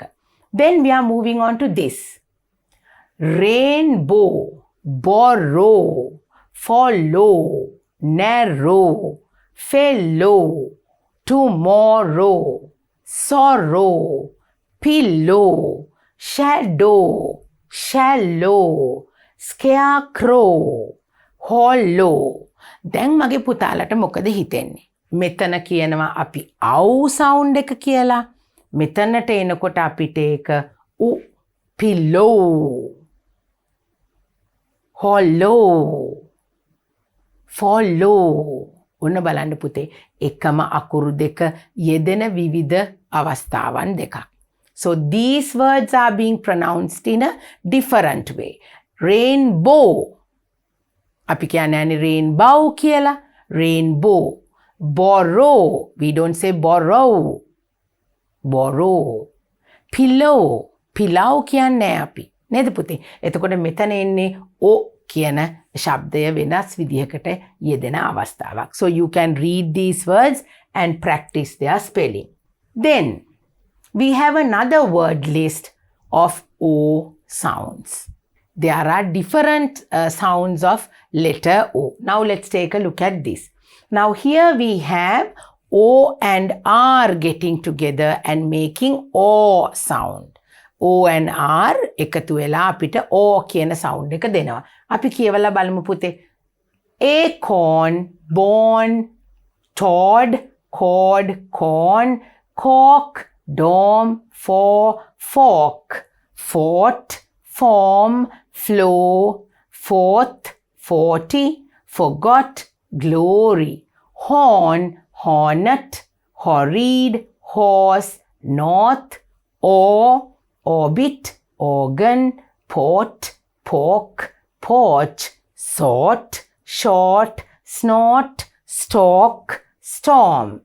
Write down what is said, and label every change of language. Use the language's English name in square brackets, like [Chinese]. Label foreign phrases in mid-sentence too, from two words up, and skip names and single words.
[English] Then we are moving on to this. Rainbow, borrow, follow, narrow, fellow, tomorrow, sorrow, pillow, shadow, shallow, scarecrow, hollow. [Sinhala] දැන් මගේ පුතාලට මොකද හිතෙන්නේ? මෙතන කියනවා අපි [English] ow sound [Sinhala] එක කියලා. මෙතනට එනකොට අපිට ඒක [English] pillow, hollow, follow. [Sinhala] ඔන්න බලන්න පුතේ එකම අකුරු දෙක යෙදෙන විවිධ අවස්ථාවන් දෙකක්. [English] So these words are being pronounced in a different way. Rainbow. [Sinhala] අපි කියන්නේ rainbow කියලා. [English] Rainbow. Borrow. We don't say borrow. Borrow. Pillow. [Sinhala] Pillow කියන්නේ අපි. නේද පුතේ? එතකොට මෙතන එන්නේ O කියන ශබ්දය වෙනස් විදිහකට යෙදෙන අවස්ථාවක්. [English] So you can read these words and practice their spelling. Then we have another word list of O sounds. There are different sounds of letter O. Now let's take a look at this. Now here we have O and R getting together and making O sound. O and R [Sinhala] එකතු වෙලා අපිට O කියන sound එක දෙනවා. අපි කියවලා බලමු පුතේ. [English] Acorn, born, Todd, cord, corn, cork, dome, fork, fort, form, flow, fourth, 40, forgot, glory, horn, hornet, horrid, horse, north, or, orbit, organ, port, pork, porch, sort, short, snort, stalk, storm.